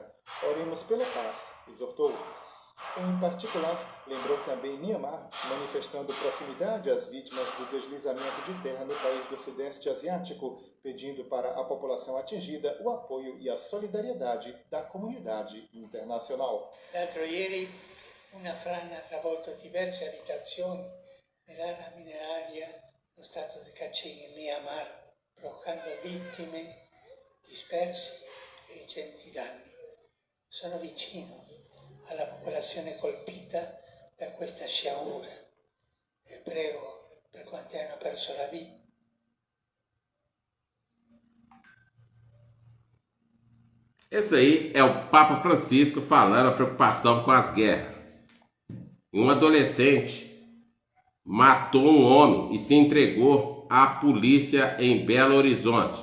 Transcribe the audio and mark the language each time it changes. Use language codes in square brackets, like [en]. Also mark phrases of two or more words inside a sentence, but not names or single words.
[pt] Oremos pela paz, exortou. Em particular, lembrou também Mianmar, manifestando proximidade às vítimas do deslizamento de terra no país do Sudeste Asiático, pedindo para a população atingida o apoio e a solidariedade da comunidade internacional. [it] L'altro ieri una frana ha travolto diverse abitazioni nell'area mineraria dello stato di Kachin in Myanmar, provocando vittime, dispersi e ingenti danni. Sono vicino alla popolazione colpita da questa sciagura e prego per quanti hanno perso la vita. [pt] Esse aí é o Papa Francisco falando a preocupação com as guerras. Um adolescente matou um homem e se entregou à polícia em Belo Horizonte.